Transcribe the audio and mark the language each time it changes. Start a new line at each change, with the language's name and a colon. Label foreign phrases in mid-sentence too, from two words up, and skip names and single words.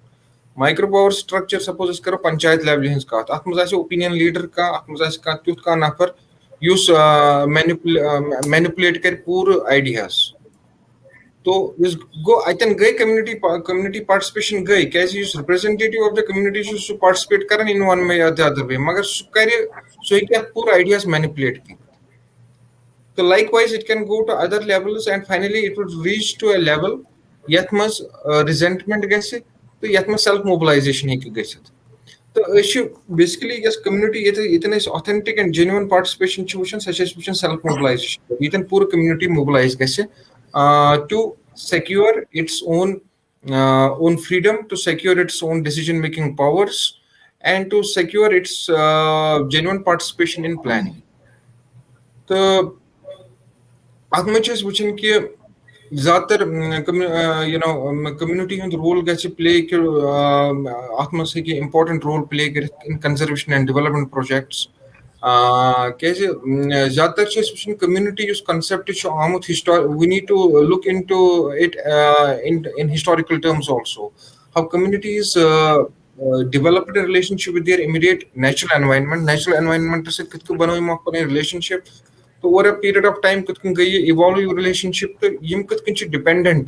English: micro power structure suppose
Kashmiri: أسۍ کَرو پنچایت لیولہِ ہٕنٛز کَتھ, اَتھ منٛز آسہِ
English: opinion leader
Kashmiri: کانٛہہ, اَتھ منٛز آسہِ کانٛہہ تیُتھ کانٛہہ نفر یُس مینِپُلیٹ کَرِ پوٗرٕ آیڈیاز. تو یُس گوٚو اَتٮ۪ن گٔے
English: community participation
Kashmiri: گٔے, کیازِ یُس
English: representative of the community
Kashmiri: چھُ سُہ پاٹِسِپیٹ کران
English: in one way or the other,
Kashmiri: مگر سُہ ہیٚکہِ اَتھ پوٗرٕ
English: ideas manipulate
Kashmiri: کٔرِتھ.
English: تہٕ like wise it can go to other levels and finally it would reach to a level
Kashmiri: یَتھ منٛز
English: رِزینٹمنٹ
Kashmiri: گژھِ تہٕ یَتھ منٛز
English: self mobilization
Kashmiri: ہیٚکہِ گٔژھِتھ. تہٕ أسۍ چھِ
English: بیسِکلی یۄس کٔمنِٹی
Kashmiri: ییٚتٮ۪ن أسۍ
English: authentic and genuine participation
Kashmiri: چھِ وٕچھان, سۄ چھِ أسۍ وٕچھان
English: self mobilization,
Kashmiri: ییٚتٮ۪ن پوٗرٕ
English: community mobilize گژھِ ٹُو secure its own freedom, to secure its own decision making powers, and to secure its genuine participation in planning.
Kashmiri: تہٕ اَتھ منٛز چھِ أسۍ وٕچھان کہِ زیادٕ تر کٔمنِٹی ہُنٛد رول گژھِ پلے کہِ اَتھ منٛز ہیٚکہِ
English: important role play
Kashmiri: کٔرِتھ
English: in conservation and development projects.
Kashmiri: کیازِ زیادٕ تر چھِ أسۍ وٕچھان
English: کٔمنِٹی یُس کَنسیپٹ
Kashmiri: چھُ آمُت
English: we need to look in to it in historical terms also. how communities developed relationship with their immediate natural environment. natural environment
Kashmiri: سۭتۍ کِتھ کٔنۍ بَنٲو یِمو اکھ پَنٕنۍ رِلیشنشِپ تہٕ
English: over a period of time
Kashmiri: کِتھ کٔنۍ گٔے یہِ اِوالو یہِ رِلیشنشِپ تہٕ یِم کِتھ کٔنۍ چھِ ڈِپینڈنٹ.